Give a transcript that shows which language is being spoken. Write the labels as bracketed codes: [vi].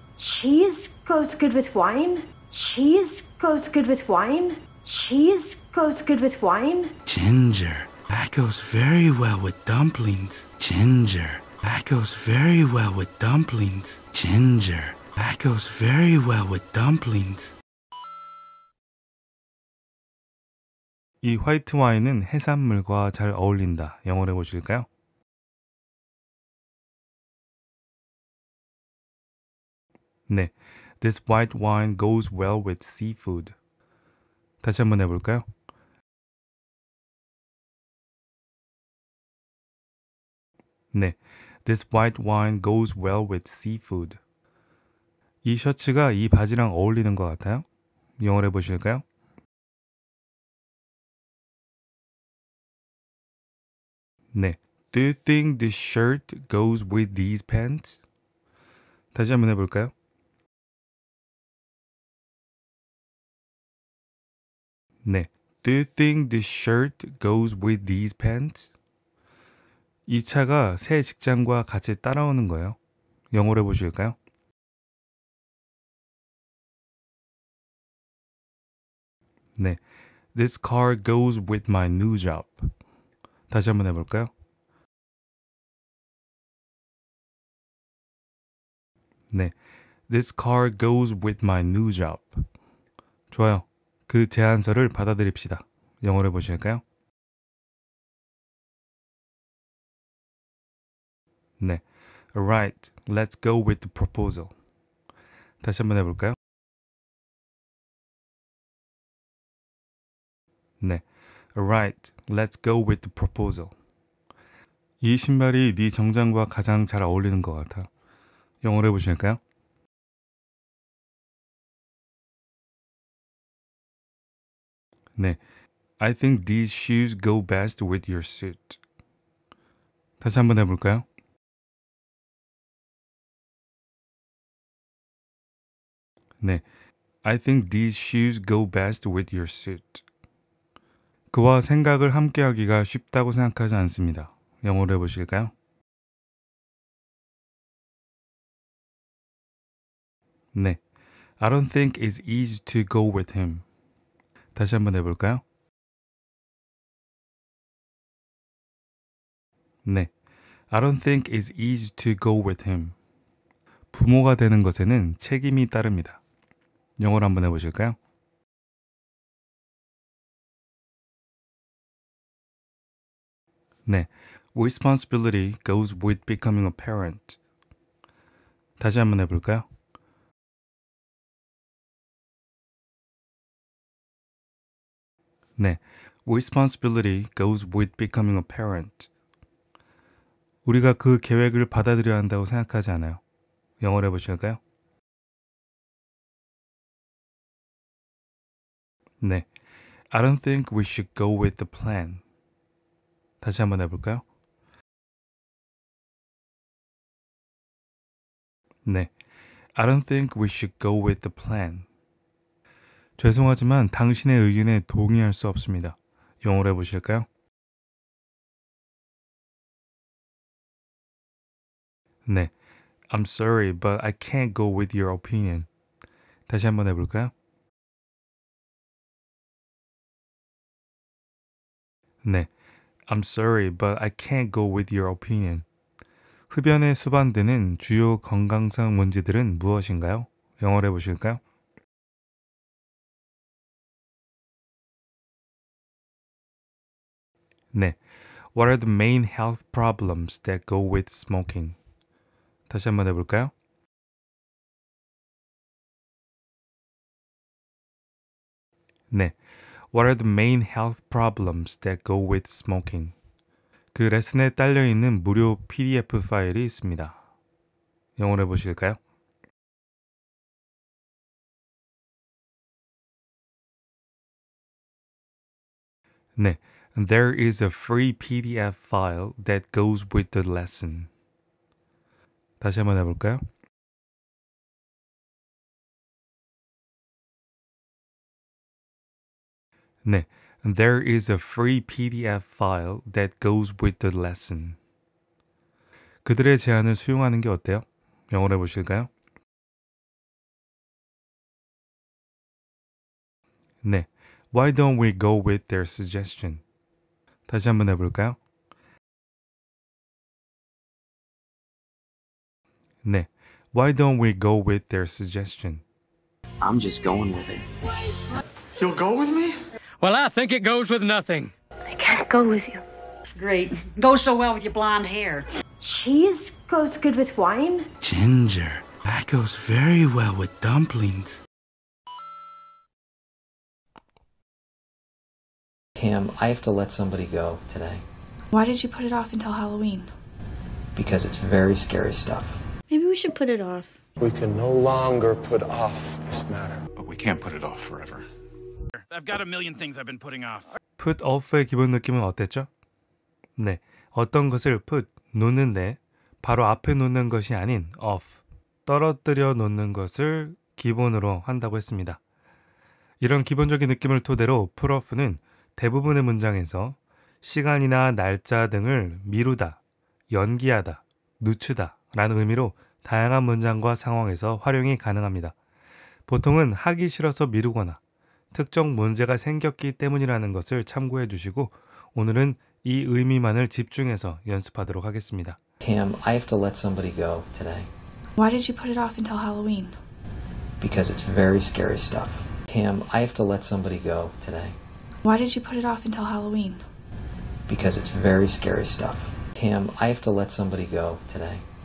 [en] Cheese goes good with wine? Cheese goes good with wine? Cheese goes good with wine? Ginger. That goes very well with dumplings. Ginger. That goes very well with dumplings. Ginger. That goes very well with dumplings. [ko] 이 화이트 와인은 해산물과 잘 어울린다. 영어로 해보실까요? 네, [en] This white wine goes well with seafood. [ko] 다시 한번 해볼까요? 네, [en] This white wine goes well with seafood. [ko] 이 셔츠가 이 바지랑 어울리는 것 같아요. 영어로 해보실까요? 네, [en] Do you think this shirt goes with these pants? [ko] 다시 한번 해볼까요? 네, [en] Do you think this shirt goes with these pants? [ko] 이 차가 새 직장과 같이 따라오는 거예요. 영어로 해보실까요? 네, [en] This car goes with my new job. [ko] 다시 한번 해볼까요? 네, [en] This car goes with my new job. [ko] 좋아요. 그 제안서를 받아들입시다. 영어로 해보실까요? 네, [en] Alright, let's go with the proposal. [ko] 다시 한번 해볼까요? 네, [en] Alright, let's go with the proposal. [ko] 이 신발이 네 정장과 가장 잘 어울리는 것 같아. 영어로 해보실까요? 네, [en] I think these shoes go best with your suit. [ko] 다시 한번 해볼까요? 네, [en] I think these shoes go best with your suit. [ko] 그와 생각을 함께하기가 쉽다고 생각하지 않습니다. 영어로 해보실까요? 네, [en] I don't think it's easy to go with him. [ko] 다시 한번 해볼까요? 네, [en] I don't think it's easy to go with him. [ko] 부모가 되는 것에는 책임이 따릅니다. 영어로 한번 해보실까요? 네, [en] Responsibility goes with becoming a parent. [ko] 다시 한번 해볼까요? 네, [en] Responsibility goes with becoming a parent. [ko] 우리가 그 계획을 받아들여야 한다고 생각하지 않아요. 영어로 해보실까요? 네, [en] I don't think we should go with the plan. [ko] 다시 한번 해볼까요? 네, [en] I don't think we should go with the plan. [ko] 죄송하지만 당신의 의견에 동의할 수 없습니다. 영어로 해보실까요? 네, [en] I'm sorry, but I can't go with your opinion. [ko] 다시 한번 해볼까요? 네, [en] I'm sorry, but I can't go with your opinion. [ko] 흡연에 수반되는 주요 건강상 문제들은 무엇인가요? 영어로 해보실까요? 네, [en] What are the main health problems that go with smoking? [ko] 다시 한번 해볼까요? 네, [en] What are the main health problems that go with smoking? [ko] 그 레슨에 딸려있는 무료 PDF 파일이 있습니다. 영어로 해보실까요? 네, [en] There is a free PDF file that goes with the lesson. [ko] 다시 한번 해볼까요? 네, [en] There is a free PDF file that goes with the lesson. [ko] 그들의 제안을 수용하는 게 어때요? 영어로 해보실까요? 네, [en] Why don't we go with their suggestion? [ko] 다시 한번 해볼까요? 네, [en] Why don't we go with their suggestion? I'm just going with it. You'll go with me? Well, I think it goes with nothing. I can't go with you. It's great. Goes so well with your blonde hair. Cheese goes good with wine? Ginger. That goes very well with dumplings. Cam, I have to let somebody go today Why did you put it off until Halloween? because it's very scary stuff. Maybe we should put it off. We can no longer put off this matter. But we can't put it off forever. I've got a million things I've been putting off. [ko] put off의 기본 느낌은 어땠죠? 네, 어떤 것을 put, 놓는데 바로 앞에 놓는 것이 아닌 off, 떨어뜨려 놓는 것을 기본으로 한다고 했습니다. 이런 기본적인 느낌을 토대로 put off는 대부분의 문장에서 시간이나 날짜 등을 미루다, 연기하다, 늦추다 라는 의미로 다양한 문장과 상황에서 활용이 가능합니다. 보통은 하기 싫어서 미루거나 특정 문제가 생겼기 때문이라는 것을 참고해 주시고 오늘은 이 의미만을 집중해서 연습하도록 하겠습니다. [en] Cam, I have to let somebody go today Why did you put it off until Halloween? because it's very scary stuff. Cam, I have to let somebody go today Why did you put it off until Halloween? because it's very scary stuff. Cam, I have to let somebody go today